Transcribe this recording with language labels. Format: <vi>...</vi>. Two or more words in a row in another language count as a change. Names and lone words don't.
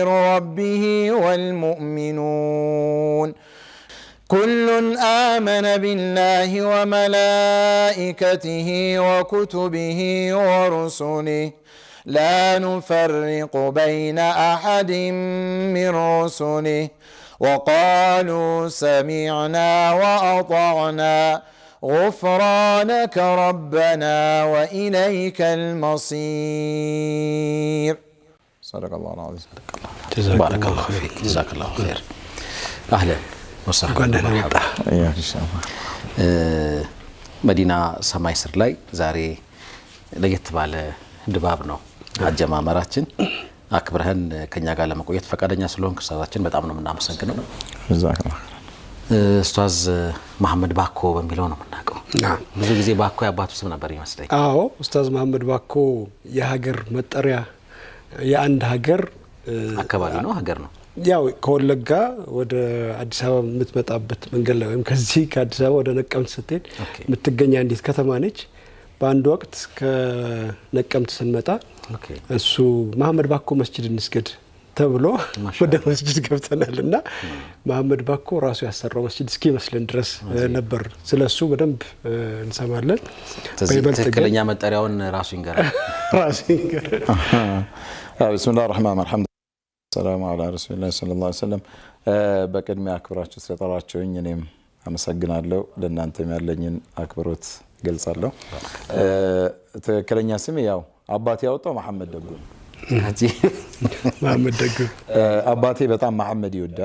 <ar>ربه والمؤمنون كل آمن بالله وملائكته وكتبه ورسله لا نفرق بين أحد من رسله وقالوا سمعنا وأطعنا غفرانك ربنا وإليك المصير صدق الله العظيم بارك الله فيك جزاك الله خير أهلا وسهلا مرحبا إياك إن شاء الله مدينة سماي سر</ar> <am>ላይ ዛሬ ለየት ባለ ድባብ ነው አጀማመራችን አክብረህን ከኛ ጋር ለመቆየት ፈቃደኛ ስለሆንክ ኡስታዛችን በጣም ነው የምናመሰግነው</am> <ar>جزاك الله</ar> <am>ኡስታዝ መሐመድ ባኮ በሚለው ነው የምናውቀው ብዙ ጊዜ ባኮ ያባቱ ስም ነበር ይመስለኝ አዎ ኡስታዝ መሐመድ ባኮ የሀገር መጠሪያ የአንድ ሀገር አካባቢ ነው ሀገር ነው ያው ከወለጋ ወደ አዲስ አበባ የምትመጣበት መንገድ ላይ ወይም ከዚህ ከአዲስ አበባ ወደ ነቀምት ስትሄድ የምትገኝ አንዲት ከተማ ነች በአንድ ወቅት ከነቀምት ስንመጣ እሱ መሐመድ ባኮ መስጂድ እንስገድ ተብሎ ወደ መስጂድ ገብተናልና መሐመድ ባኮ ራሱ ያሰራው መስጂድ እስኪመስለን ድረስ ነበር ስለሱ በደንብ እንሰማለን በትክክለኛ መጠሪያውን ራሱ ይንገራል</am> <ar>بسم الله الرحمن الرحيم السلام على رسول الله صلى الله عليه وسلم</ar> <am>በቅድሚያ አክብራችሁ ስለጠራችሁኝ እኔም አመሰግናለሁ ለእናንተም ያለኝን አክብሮት ገልጻለሁ ትክክለኛ ስሜ ያው አባቴ ያወጣው መሐመድ ደጉ መሐመድ ደጉ አባቴ በጣም መሐመድ ይወዳል</am>